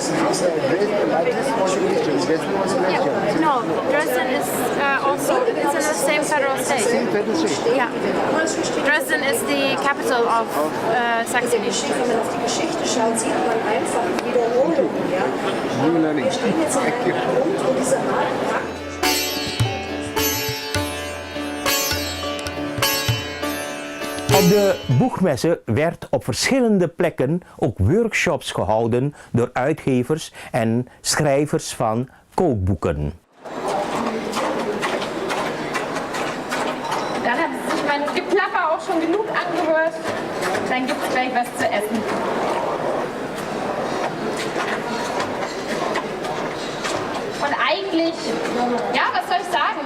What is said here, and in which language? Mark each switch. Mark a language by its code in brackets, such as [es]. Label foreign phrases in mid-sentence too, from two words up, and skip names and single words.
[en] No, Dresden is also, it's in the same federal state. Yeah. Dresden is the capital of Saxony. [de] Wenn man auf die Geschichte schaut, sieht man einfach Wiederholungen. Ja? Wir stehen jetzt an einem Punkt, wo diese Art [nl] Op de Buchmesse werd op verschillende plekken ook workshops gehouden door uitgevers en schrijvers van kookboeken. [de] Dann hat sich mein Geplapper auch schon genug angehört. Dann gibt es gleich was zu essen. Und eigentlich, ja, was soll ich sagen?